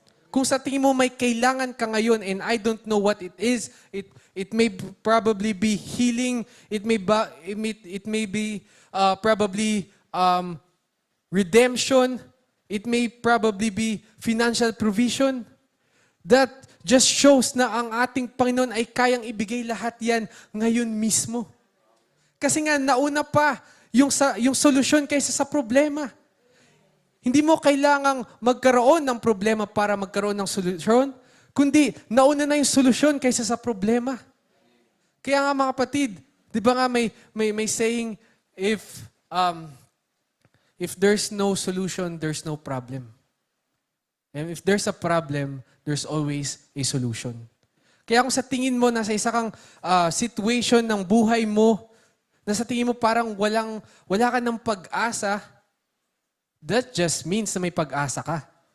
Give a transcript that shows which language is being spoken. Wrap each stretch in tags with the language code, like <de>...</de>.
<tl>Kung sa tingin mo may kailangan ka ngayon</tl> <en>and I don't know what it is, it may probably be healing, it may be probably redemption, it may probably be financial provision. That just shows</en> <tl>na ang ating Panginoon ay kayang ibigay lahat yan ngayon mismo. Kasi nga, nauna pa yung solusyon kaysa sa problema. Hindi mo kailangang magkaroon ng problema para magkaroon ng solusyon, kundi nauna na yung solusyon kaysa sa problema. Kaya nga, mga kapatid, di ba nga may</tl> <en>saying, if there's no solution, there's no problem. And if there's a problem, there's always a solution.</en> <tl>Kaya kung sa tingin mo, nasa isa kang situation ng buhay mo, na sa tingin mo parang wala ka ng pag-asa,</tl> <en>that just means</en> <tl>na may pag-asa ka.</tl>